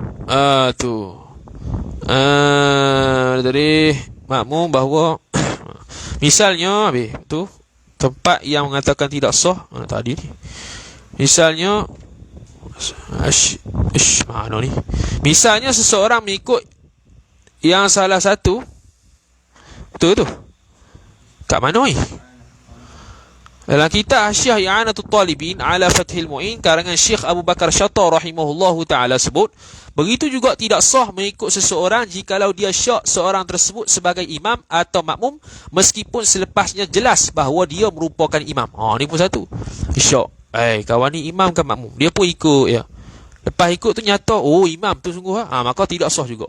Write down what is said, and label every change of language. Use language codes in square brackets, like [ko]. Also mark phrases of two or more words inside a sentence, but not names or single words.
[ms] Dari makmum bahawa misalnya tu tempat yang mengatakan tidak sah tadi ni. Misalnya misalnya seseorang mengikut yang salah satu betul tu kat mana ni? Dalam kitab Hasyiah I'anatul Talibin ala Fathil Mu'in karangan Syekh Abu Bakar Syatta [ar] رحمه الله تعالى [ms] sebut, begitu juga tidak sah mengikut seseorang jikalau dia syak seorang tersebut sebagai imam atau makmum meskipun selepasnya jelas bahawa dia merupakan imam. Ni pun satu. Syak, kawan ni imam kan makmum, dia pun ikut ya. Lepas ikut tu nyata imam tu sungguh maka tidak sah juga.